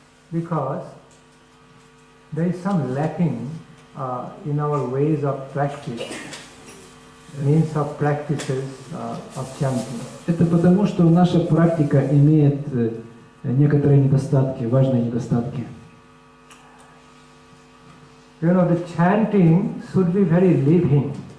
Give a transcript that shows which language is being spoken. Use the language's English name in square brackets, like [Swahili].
[English] Because there is some lacking in our ways of practice, means of practices of chanting. [Russian] Это потому, что наша практика имеет некоторые недостатки, важные недостатки. [English] You know, the chanting should be very living.